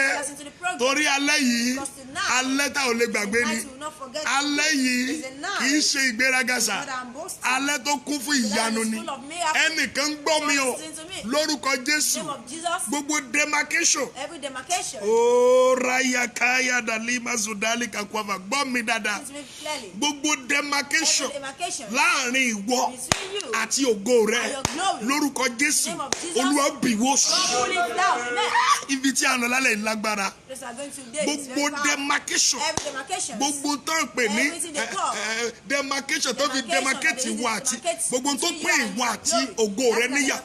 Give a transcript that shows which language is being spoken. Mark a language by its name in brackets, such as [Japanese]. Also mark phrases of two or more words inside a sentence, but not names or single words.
[Yoruba] Torí alẹ́ yìí, alẹ́ tá ò lè gbàgbé ni. Alẹ́ yìí kì í ṣe ìgbéraga sà. Alẹ́ tó kún fún ìyanu ni. Ẹnìkan gbọ́ mi o. Lórúkọ Jésù. Gbogbo demarcation. O raya kaya dalima zudali kakwava. Gbọ́ mi dáadáa. Gbogbo demarcation láàrin ìwọ àti ògo rẹ. Lórúkọ Jésù. Olúwa bìwó sí. Ibi tí a lọ lálẹ́ ìlágbára. Gbogbo demarcation. Gbogbo tó ń pè ní demarcation tó fi demarcate ìwọ àti gbogbo tó pè ìwọ àti ògo rẹ níyà.